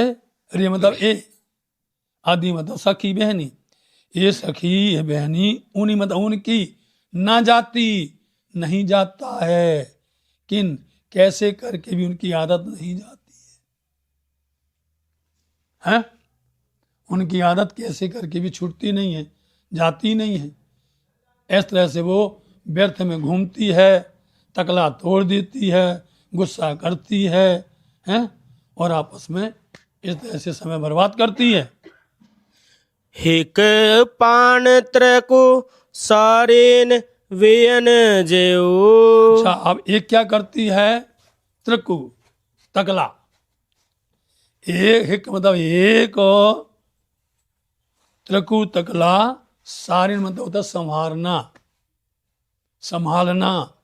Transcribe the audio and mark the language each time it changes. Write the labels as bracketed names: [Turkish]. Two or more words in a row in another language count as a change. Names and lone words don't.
[Hindi] अरे मतलब ए, आदि मतलब सखी बहनी, ये सखी ये बहनी, उन्हीं मतलब उनकी, ना जाती नहीं जाता है, किन कैसे करके भी उनकी आदत नहीं जाती है, उनकी आदत कैसे करके भी छूटती नहीं है, जाती नहीं है। इस तरह से वो व्यर्थ में घूमती है, तकला तोड़ देती है, गुस्सा करती है, हैं? और आपस में इस तरह से समय बर्बाद करती है। [Sindhi] हिक पान त्रको सारेन वेयन जेऊ। [Hindi] अच्छा, अब एक क्या करती है? त्रकु, तकला। एक मतलब एक, त्रकु तकला, सारिन मतलब होता है संभालना, संभालना।